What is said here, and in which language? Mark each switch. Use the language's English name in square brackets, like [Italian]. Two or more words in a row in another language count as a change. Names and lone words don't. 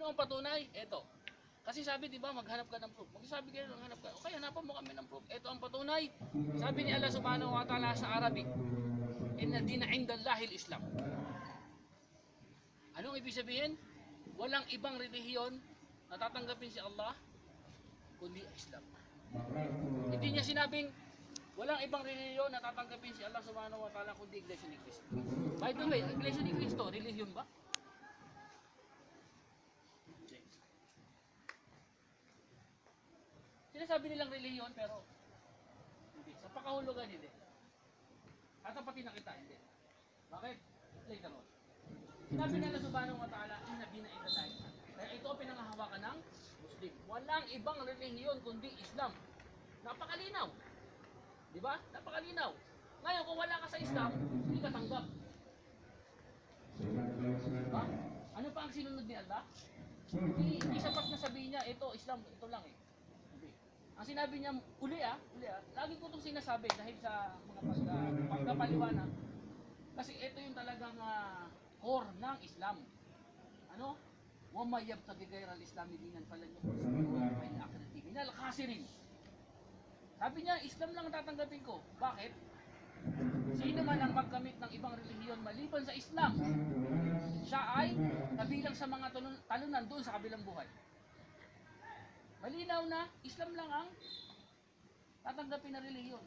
[Filipino] ang patunay? Ito. Kasi sabi, di ba, maghanap ka ng proof. Magsasabi kayo, maghanap ka. Okay, hanapan mo kami ng proof. Ito ang patunay. Sabi ni Allah [Arabic] سبحانه وتعالى [Filipino] sa Arabic, [Arabic] إن الدين عند الله الإسلام. [Filipino] Anong ibig sabihin? Walang ibang relihiyon na tatanggapin si Allah kundi Islam. Hindi niya sinabing walang ibang relihiyon na tatanggapin si Allah [Arabic] سبحانه وتعالى [Filipino] kundi Iglesia ni Cristo. [English] By the way, [Filipino] Iglesia ni Cristo, relihiyon ba? Sinasabi nilang relihiyon pero hindi. Sa pakahulugan hindi. Tatapatin na kita, hindi. Bakit? [English] Later on. [Filipino] Sinabi nila [Arabic] سبحانه وتعالى, إن الدين عند الله. [Filipino] Kaya ito ang pinangahawakan ng Muslim. Walang ibang relihiyon kundi Islam. Napakalinaw. Di ba? Napakalinaw. Ngayon, kung wala ka sa Islam, hindi ka tanggap. Diba? Ano pa ang sinunod ni Allah? Hindi sapat na sabihin niya, ito, Islam, ito lang eh. Hindi. Ang sinabi niya, uli lagi ko itong sinasabi dahil sa mga pagkapaliwanag. Kasi ito yung talagang core ng Islam. Ano? [Arabic] وَمَا يَبْتَغِي غَيْرَ الْإِسْلَامِ دِينًا فَلَنْ يُقْبَلَ مِنْهُ وَهُوَ فِي الْآخِرَةِ مِنَ الْخَاسِرِينَ. [Filipino] Sabi niya, Islam lang ang tatanggapin ko. Bakit? Sino man ang magkamit ng ibang relihiyon maliban sa Islam, siya ay kabilang sa mga talunan doon sa kabilang buhay. Malinaw na, Islam lang ang tatanggapin na relihiyon.